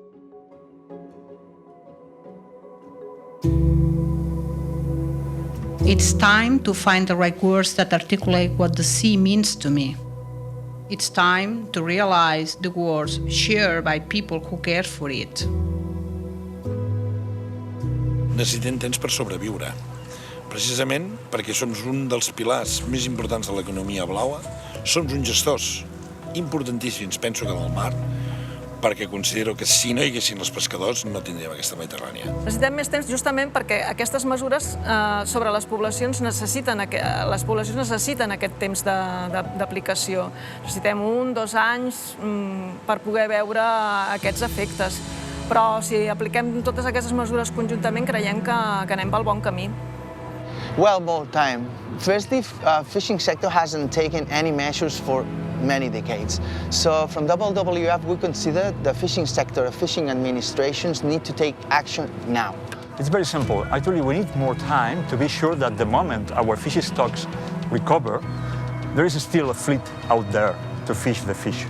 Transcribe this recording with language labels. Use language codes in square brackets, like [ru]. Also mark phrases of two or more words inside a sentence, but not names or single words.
[en] It's time to find the right words that articulate what the sea means to me. It's time to realize the words shared by people who care for it. [ca] Necessitem temps per sobreviure, precisament perquè som un dels pilars més importants de l'economia blaua, som uns gestors importantíssims, penso que del mar, perquè considero que si no hi haguessin els pescadors no tindríem aquesta Mediterrània. Necessitem més temps justament perquè aquestes mesures sobre les poblacions necessiten aquest temps d'aplicació. Necessitem 1 o 2 anys per poder veure aquests efectes. Però si apliquem totes aquestes mesures conjuntament creiem que anem pel bon camí. [en] Well, more time. Firstly, fishing sector hasn't taken any measures for many decades. So from WWF, we consider the fishing sector, fishing administrations need to take action now. It's very simple. Actually, we need more time to be sure that the moment our fish stocks recover, there is still a fleet out there to fish the fish.